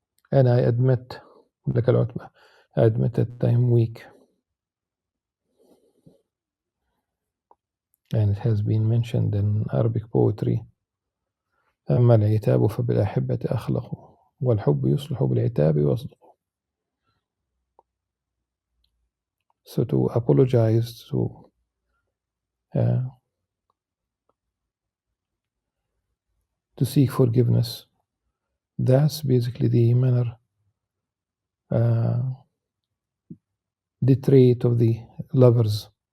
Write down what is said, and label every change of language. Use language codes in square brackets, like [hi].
[en] And I admit, I admit that I'm weak. And it has been mentioned in Arabic poetry. [ar] أما العتاب فبالأحبة أخلق والحب يصلح بالعتاب ويصدق. [en] So to apologize, to seek forgiveness, that's basically the manner, the trait of the lovers.